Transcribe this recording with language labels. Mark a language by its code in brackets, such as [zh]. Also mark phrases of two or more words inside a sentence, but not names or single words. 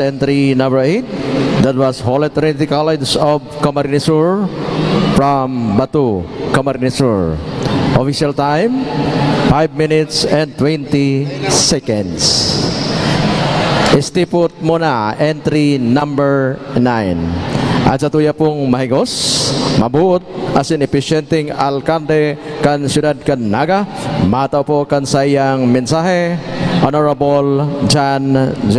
[en] Entry number 8. That was Holy Trinity College of Camarines Sur from Batu, Camarines Sur. Official time, 5 minutes and 20 seconds. [tl] Istipot muna, [en] entry number 9. [bik] At sa tuya pong mahigos, mabuot, asin epesyenteng alkalde kan siyudad kan Naga, mataw po kan sayang mensahe, Honorable John J.